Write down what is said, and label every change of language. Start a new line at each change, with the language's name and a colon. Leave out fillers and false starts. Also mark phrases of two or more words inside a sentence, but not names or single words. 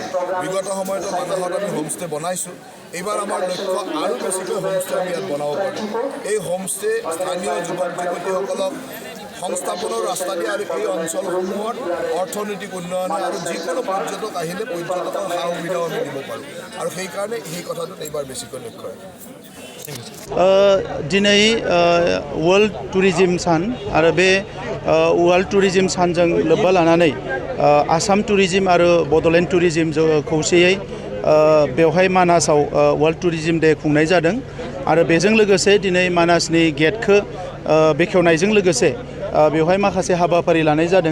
Assamese: বিগত সময়তো মানাহত আমি হোমষ্টে বনাইছোঁ। এইবাৰ আমাৰ লক্ষ্য আৰু বেছিকৈ হোমষ্টে আমি ইয়াত বনাব পাৰোঁ। এই হোমষ্টে স্থানীয় যুৱক যুৱতীসকলক সংস্থাপনৰ ৰাস্তা দিয়ে আৰু এই অঞ্চলসমূহত অৰ্থনৈতিক উন্নয়ন আৰু যিকোনো পৰ্যটক আহিলে পৰ্যটকৰ সা সুবিধাও আমি দিব পাৰোঁ আৰু সেইকাৰণে সেই কথাটোত এইবাৰ বেছিকৈ লক্ষ্য ৰাখে।
Bodo: दिनै
English: world tourism
Bodo: सान आरो बे
English: world tourism
Bodo: सानजों लोब्बा लानानै आसाम टुरिज्म आरो बड'लेण्ड टुरिज्म खौसेयै बेवहाय मानासाव वर्ल्ड टुरिज्म डे खुंनाय जादों आरो बेजों लोगोसे दिनै मानासनि गेटखौ बेखेवनायजों लोगोसे बेवहाय माखासे हाबाफारि लानाय जादों।